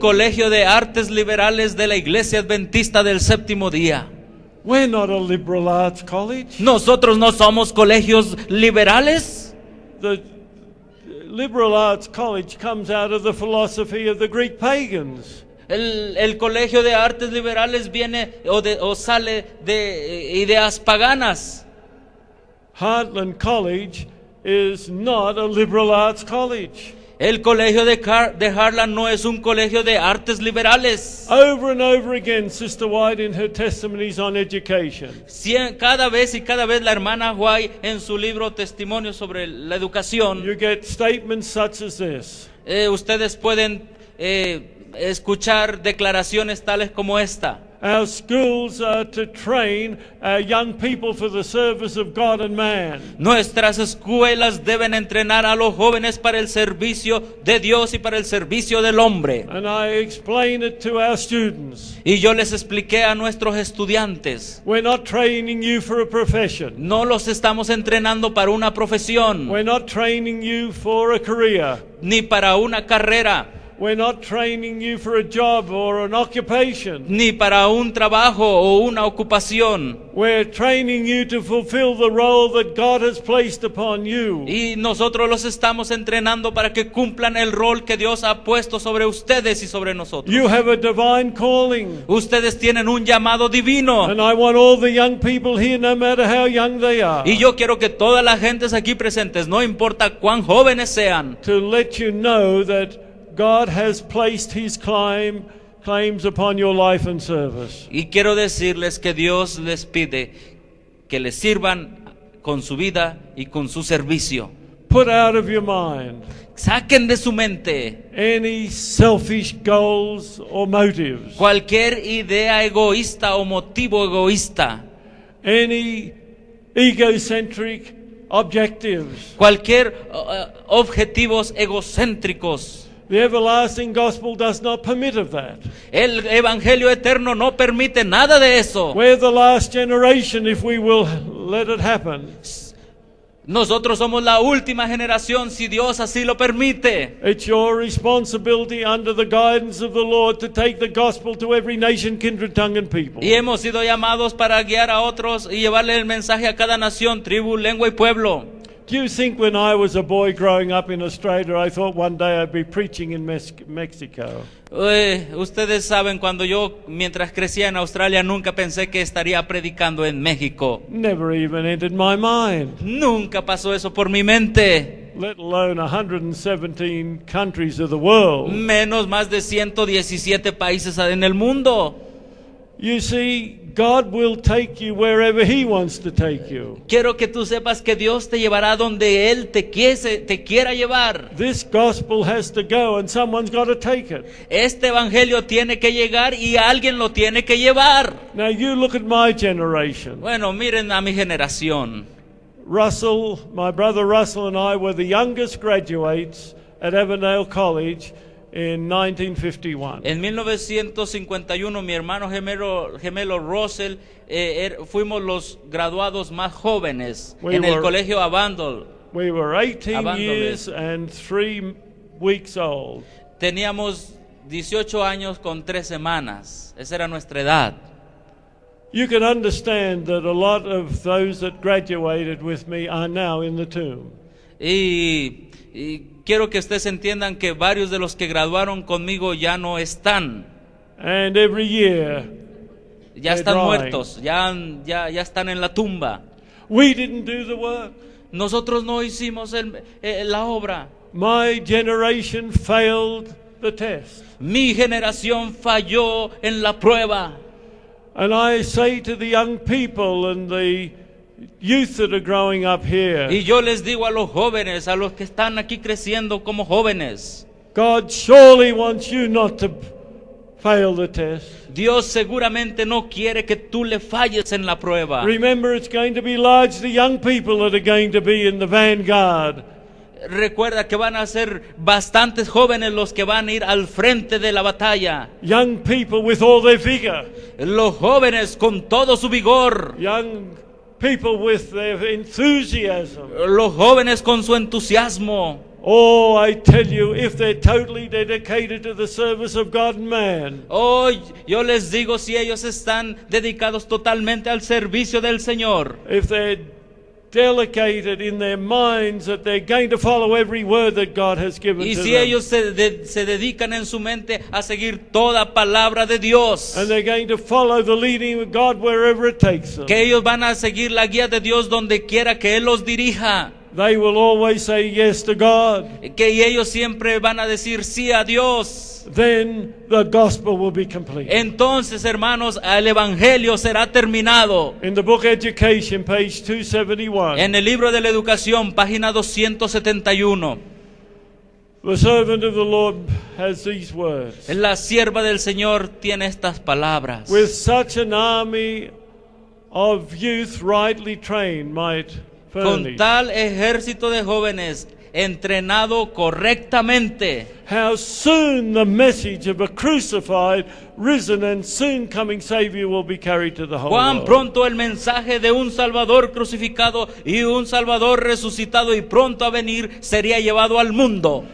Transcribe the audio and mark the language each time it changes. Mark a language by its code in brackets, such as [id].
[es] colegio de artes liberales de la Iglesia Adventista del Séptimo Día. [en] We're not a liberal arts college. [es] ¿Nosotros no somos colegios liberales? [en] The liberal arts college comes out of the philosophy of the Greek pagans. [es] El colegio de artes liberales viene o sale de ideas paganas. [en] Heartland College is not a liberal arts college. [es] El colegio de Harlan no es un colegio de artes liberales. [en] Over and over again, Sister White in her testimonies on education, [es] Cada vez la hermana White en su libro Testimonio sobre la Educación, [en] you get statements such as this. [es] ustedes pueden escuchar declaraciones tales como esta. [en] Our schools are to train our young people for the service of God and man. [es] Nuestras escuelas deben entrenar a los jóvenes para el servicio de Dios y para el servicio del hombre. [en] And I explain it to our students. [es] Y yo les expliqué a nuestros estudiantes, [en] We're not training you for a profession. [es] no los estamos entrenando para una profesión, [en] We're not training you for a career. [es] ni para una carrera, [en] We're not training you for a job or an occupation. [es] ni para un trabajo o una ocupación. [en] We're training you to fulfill the role that God has placed upon you. [es] Y nosotros los estamos entrenando para que cumplan el rol que Dios ha puesto sobre ustedes y sobre nosotros. [en] You have a divine calling. [es] Ustedes tienen un llamado divino. [en] And I want all the young people here, no matter how young they are, [es] Y yo quiero que todas las gentes aquí presentes, no importa cuán jóvenes sean, [en] to let you know that God has placed His claims upon your life and service. [es] y quiero decirles que Dios les pide que les sirvan con su vida y con su servicio. [en] Put out of your mind [es] Saquen de su mente [en] any selfish goals or motives, [es] cualquier idea egoísta o motivo egoísta, [en] any egocentric objectives. [es] cualquier objetivos egocéntricos. [en] The everlasting gospel does not permit of that. [es] El evangelio eterno no permite nada de eso. [en] We're the last generation if we will let it happen. [es] Nosotros somos la última generación, si Dios así lo permite. [en] It's your responsibility under the guidance of the Lord to take the gospel to every nation, kindred, tongue and people. [es] Y hemos sido llamados para guiar a otros y llevarle el mensaje a cada nación, tribu, lengua y pueblo. [en] Do you think when I was a boy growing up in Australia, I thought one day I'd be preaching in Mexico? [es] Ustedes saben, cuando yo, mientras crecía en Australia, nunca pensé que estaría predicando en México. [en] Never even entered my mind. [es] Nunca pasó eso por mi mente. [en] Let alone 117 countries of the world. [es] Menos más de 117 países en el mundo. [en] You see, God will take you wherever He wants to take you. [es] Quiero que tú sepas que Dios te llevará donde Él te quiera llevar. [en] This gospel has to go and someone's got to take it. [es] Este evangelio tiene que llegar y alguien lo tiene que llevar. [en] Now you look at my generation. [es] Bueno, miren a mi generación. [en] Russell, my brother Russell and I were the youngest graduates at Avondale College in 1951. [es] En 1951 mi hermano gemelo Russell fuimos los graduados más jóvenes en el colegio Avondale. [en] We were 18 [es] Avondale. [en] years and 3 weeks old. [es] Teníamos 18 años con 3 semanas. Esa era nuestra edad. [en] You can understand that a lot of those that graduated with me are now in the tomb. [es] Y quiero que ustedes entiendan que varios de los que graduaron conmigo ya no están. [en] And every year [es] Ya están muertos, ya están en la tumba. [en] we didn't do the work. [es] Nosotros no hicimos la obra. [en] My generation failed the test. [es] Mi generación falló en la prueba. [en] And I say to the young people and the youth that are growing up here, [es] Y yo les digo a los jóvenes, a los que están aquí creciendo como jóvenes, [en] God surely wants you not to fail the test. [es] Dios seguramente no quiere que tú le falles en la prueba. [en] Remember, it's going to be largely young people that are going to be in the vanguard. [es] Recuerda que van a ser bastantes jóvenes los que van a ir al frente de la batalla. [en] Young people with all their vigor. [es] Los jóvenes con todo su vigor. [en] Young people with their enthusiasm. [es] Los jóvenes con su entusiasmo. [en] Oh, I tell you, if they're totally dedicated to the service of God and man, [es] Oh, yo les digo, si ellos están dedicados totalmente al servicio del Señor, [en] if they're delegated in their minds that they're going to follow every word that God has given [es] y [en] to [es] si [en] them, [es] ellos se dedican en su mente a seguir toda palabra de Dios, [en] and they're going to follow the leading of God wherever it takes them, [es] que ellos van a seguir la guía de Dios donde quiera que Él los dirija, [en] they will always say yes to God. [es] que ellos siempre van a decir sí a Dios. [en] Then the gospel will be complete. [es] Entonces, hermanos, el evangelio será terminado. [en] In the book Education, page 271, [es] En el libro de la educación, página 271, [en] the servant of the Lord has these words. [es] la sierva del Señor tiene estas palabras. [en] With such an army of youth rightly trained might [es] Con [en] furnish, [es] tal ejército de jóvenes entrenado correctamente, [en] how soon the message of a crucified, risen and soon coming Savior will be carried to the whole [es] cuán [en] world. [es] pronto el mensaje de un Salvador crucificado y un Salvador resucitado y pronto a venir sería llevado al mundo.